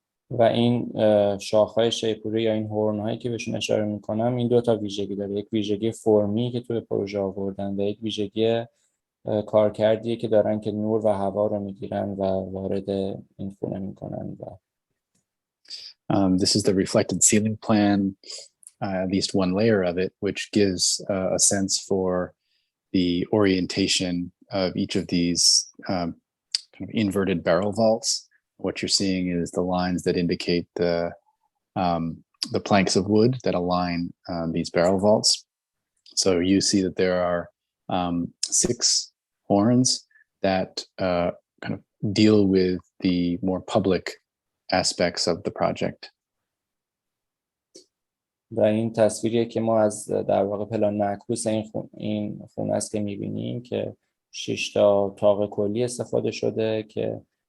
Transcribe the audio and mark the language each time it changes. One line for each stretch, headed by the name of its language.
Persian: و این شاخهای شیپوری یا این هورن هایی که بهشون اشاره میکنم این 2 تا ویژگی داره. یک ویژگی فرمی که توی پروژه آوردن و یک ویژگی کارکردیه که دارن که نور و هوا رو میگیرن و وارد این خونه میکنن.
English: This is the reflected ceiling plan, at least one layer of it, which gives a sense for the orientation of each of these kind of inverted barrel vaults. What you're seeing is the lines that indicate the planks of wood that align these barrel vaults. So you see that there are 6 horns that kind of deal with the more public aspects of the project.
Persian: و این تصویریه که ما از در واقع پلان معکوس این خونه است که می‌بینیم که 6 تا طاق کلی استفاده شده که